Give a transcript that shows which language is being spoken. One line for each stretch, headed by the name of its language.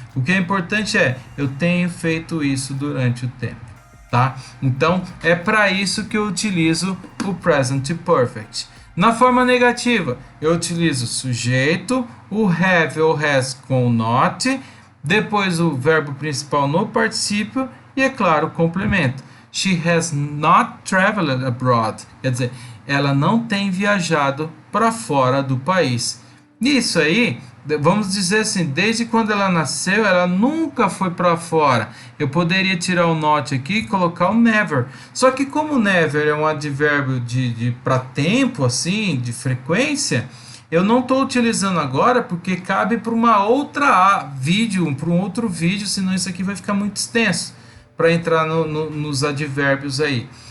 Portuguese: O que é importante é, eu tenho feito isso durante o tempo, tá? Então, é para isso que eu utilizo o Present Perfect. Na forma negativa, eu utilizo sujeito, o have ou has com not, depois o verbo principal no particípio e, é claro, o complemento.
English: She has not traveled abroad.
Portuguese: Quer dizer, ela não tem viajado para fora do país. Nisso aí, vamos dizer assim, desde quando ela nasceu, ela nunca foi para fora. Eu poderia tirar o not aqui e colocar o never. Só que como never é um advérbio de para tempo, assim, de frequência, eu não estou utilizando agora porque cabe para uma outra vídeo, para um outro vídeo, senão isso aqui vai ficar muito extenso para entrar nos advérbios aí.